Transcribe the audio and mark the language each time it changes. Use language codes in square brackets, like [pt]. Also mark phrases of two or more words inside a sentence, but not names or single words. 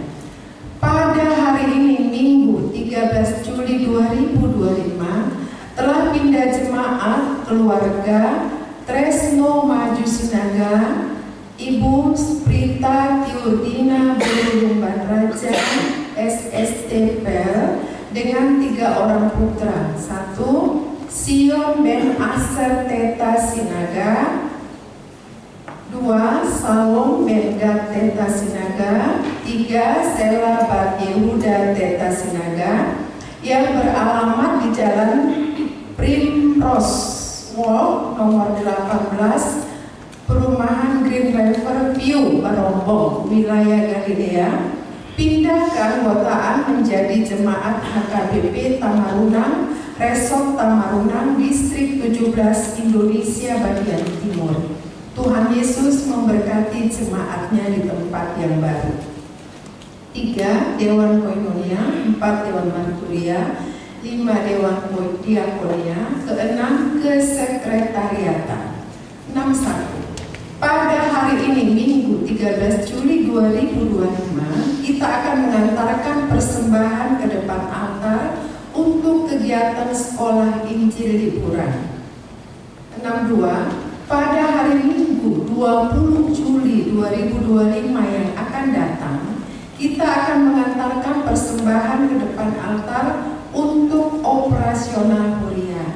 [id] Pada hari ini Minggu 13 Juli 2025 telah pindah jemaat keluarga Tresno Maju Sinaga Ibu Sprita Tiurdina Berulumban Raja SSTPL dengan 3 orang putra. 1. Sion Ben Aser Teta Sinaga. 2. Salom Ben Gad Teta Sinaga. 3. Sela Bat Yehuda Teta Sinaga yang beralamat di Jalan Primrose Walk nomor 18, Perumahan Green River View, Barombong, wilayah Galilea, pindah keanggotaan menjadi jemaat HKBP Tamarunang, Resort Tamarunang, Distrik 17 Indonesia bagian Timur. Tuhan Yesus memberkati jemaatnya di tempat yang baru. 3. Dewan Koinonia. 4. Dewan Marturia. 5. Dewan Diakonia. 6. Kesekretariatan. 61. Pada hari ini Minggu 13 Juli 2025 kita akan mengantarkan persembahan ke depan altar untuk kegiatan sekolah Injil liburan. 62. Pada hari Minggu 20 Juli 2025 yang akan datang, kita akan mengantarkan persembahan ke depan altar untuk operasional kuliah.